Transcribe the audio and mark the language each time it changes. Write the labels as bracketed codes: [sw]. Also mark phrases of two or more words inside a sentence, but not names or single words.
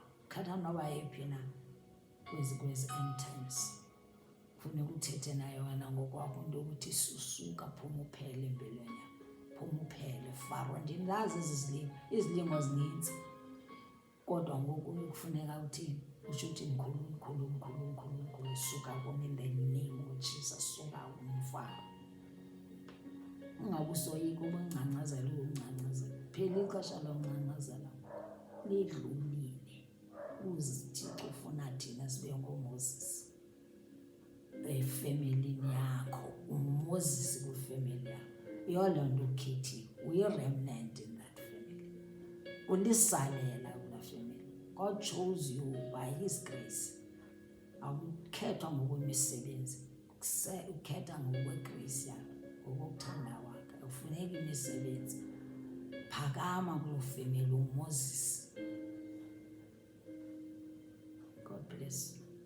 [xh] Khatha noba yiphi na kwezi [en] end times [xh] funeka uthethe naye wena ngokwakho, into yokuthi susuka, phuma uphele empilweni yakho, phuma uphele. Faro ndingazi izilimo zininzi, kodwa ngoku kufuneka uthini? Usho uthi mkhulu, suka kum [en] in the name of Jesus, [xh] suka kumFaro. Ungabe usoyika ubungcangcazela, phela ixesha longcangcazela lidlulile. UThixo ufuna thina sibe ngoMoses efemelini yakho, uMoses kwifemeli yakho. Yiloo nto ukhethiwe, uyi-remnant [en] in that family, [xh] ulisalela kulaa family. [en] God chose you by his grace. [xh] Awukhethwa ngokwemisebenzi, ukhetha ngokwegrace yakhe, ngokokuthanda kwakhe. Ufuneka imisebenzi, phakama kuloo family, uMoses. [en] God bless.